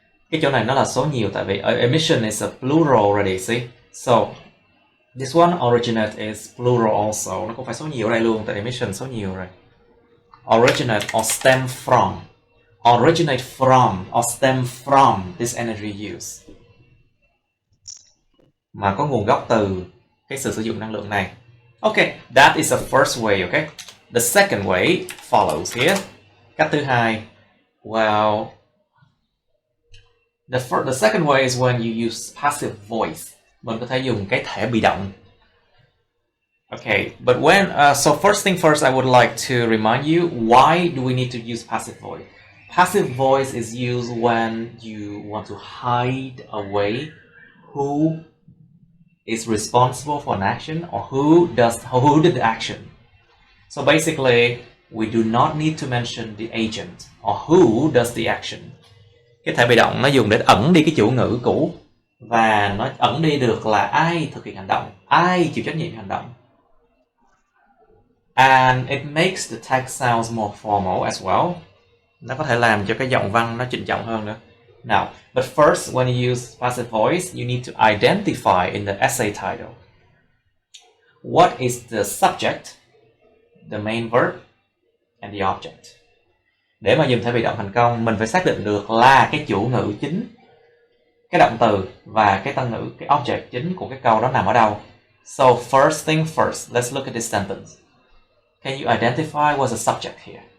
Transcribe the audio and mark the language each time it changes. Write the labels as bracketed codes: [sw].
[vi] Cái chỗ này nó là số nhiều tại vì emission [en] is a plural already, see? So this one originate is plural also. [vi] Nó cũng phải số nhiều ở đây luôn tại emission số nhiều rồi. [en] Originate or stem from. Originate from or stem from this energy use. [vi] Mà có nguồn gốc từ cái sự sử dụng năng lượng này. [en] Okay, that is the first way, okay? The second way follows here. [vi] Cách thứ hai. [en] Well, the second way is when you use passive voice. [vi] Mình có thể dùng cái thể bị động. [en] Okay, but so first thing first, I would like to remind you, why do we need to use passive voice? Passive voice is used when you want to hide away who is responsible for an action or who did the action. So basically, we do not need to mention the agent or who does the action. [vi] Cái thể bị động nó dùng để ẩn đi cái chủ ngữ cũ và nó ẩn đi được là ai thực hiện hành động, ai chịu trách nhiệm hành động. [en] And it makes the text sounds more formal as well. [vi] Nó có thể làm cho cái giọng văn nó trịnh trọng hơn nữa. [en] Now, but first, when you use passive voice, you need to identify in the essay title what is the subject, the main verb, and the object. [vi] Để mà dùng thể bị động thành công, mình phải xác định được là cái chủ ngữ chính, cái động từ và cái tân ngữ, cái object chính của cái câu đó nằm ở đâu. [en] So first thing first, let's look at this sentence. Can you identify what's the subject here?